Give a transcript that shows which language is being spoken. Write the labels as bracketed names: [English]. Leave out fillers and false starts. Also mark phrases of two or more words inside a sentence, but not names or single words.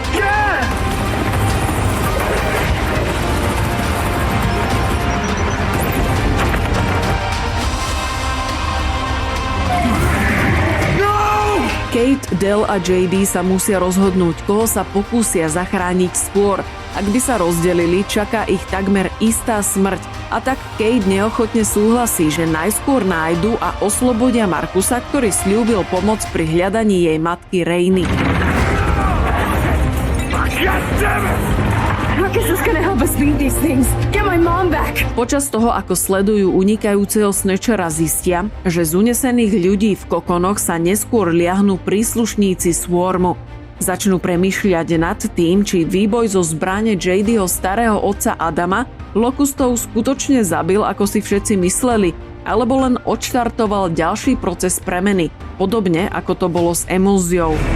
[Slovak] Kate, Del a JD sa musia rozhodnúť, koho sa pokúsia zachrániť skôr. Ak by sa rozdelili, čaká ich takmer istá smrť. A tak Kate neochotne súhlasí, že najskôr nájdu a oslobodia Markusa, ktorý sľúbil pomoc pri hľadaní jej matky Rainy. [English] Marcus is gonna help us beat these things. Get my mom back. [Slovak] Počas toho, ako sledujú unikajúceho Snatchera, zistia, že z unesených ľudí v kokonoch sa neskôr liahnú príslušníci Swarmu. Začnú premýšľať nad tým, či výboj zo zbrane JDho starého otca Adama lokustov skutočne zabil, ako si všetci mysleli, alebo len odštartoval ďalší proces premeny, podobne ako to bolo s emulziou.